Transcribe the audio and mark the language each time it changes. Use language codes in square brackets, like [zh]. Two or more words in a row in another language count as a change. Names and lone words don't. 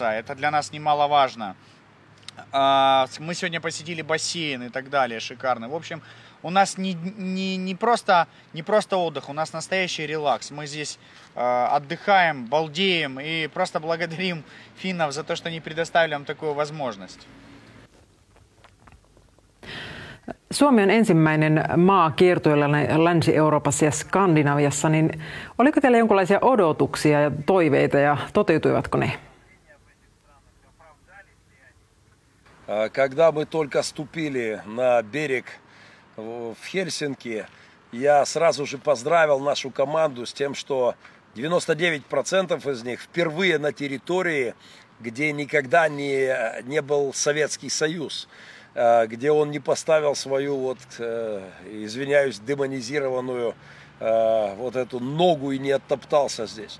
[ru] Это для нас немаловажно. Мы сегодня посетили бассейн и так далее, шикарно. В общем, у нас не просто отдых, у нас настоящий релакс. Мы здесь отдыхаем, балдеем и просто благодарим финнов за то, что они предоставили нам такую возможность. [fi] Suomi on ensimmäinen maa kiertueella Länsi-Euroopassa ja Skandinaviassa, niin oliko teillä jonkinlaisia odotuksia ja toiveita ja toteutuivatko ne? [ru] Когда мы только ступили на берег в Хельсинки, я сразу же поздравил нашу команду с тем, что 99% из них впервые на территории, где никогда не был Советский Союз, где он не поставил свою, извиняюсь, демонизированную вот эту ногу и не оттоптался здесь.